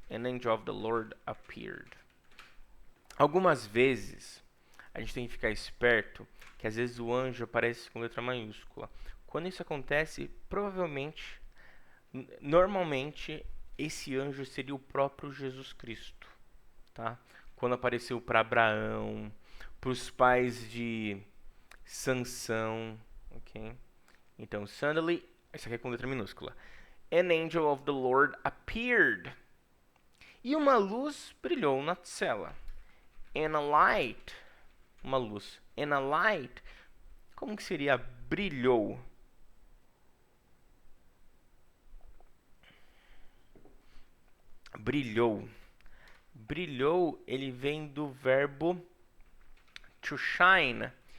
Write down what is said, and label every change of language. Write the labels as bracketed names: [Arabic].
[English] An angel of the Lord appeared. [Portuguese] Algumas vezes a gente tem que ficar esperto que às vezes o anjo aparece com letra maiúscula. Quando isso acontece, provavelmente, normalmente, esse anjo seria o próprio Jesus Cristo, tá? Quando apareceu para Abraão, para os pais de Sansão, ok? Então, suddenly, isso aqui é com letra minúscula. [English] An angel of the Lord appeared. [Portuguese] E uma luz brilhou na cela. [English] And a light, [Portuguese] uma luz. [English] And a light, [Portuguese] como que seria brilhou? Brilhou. Brilhou, ele vem do verbo to shine.